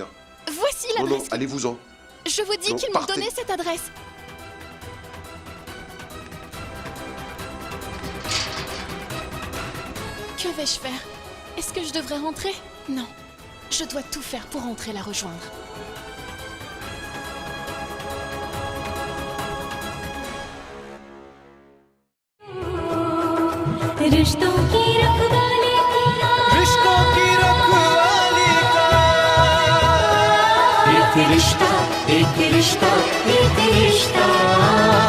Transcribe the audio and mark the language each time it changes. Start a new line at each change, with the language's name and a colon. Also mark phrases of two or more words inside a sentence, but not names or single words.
French: Voici Non, l'adresse. non, allez-vous-en. Je vous dis Non, qu'ils m'ont partez. donné cette adresse. Que vais-je faire? Est-ce que je devrais rentrer? Non. Je dois tout faire pour rentrer la rejoindre.
Hindi: रिश्तों की रखवाली का रिश्तों की रखवाली का एक रिश्ता एक रिश्ता एक रिश्ता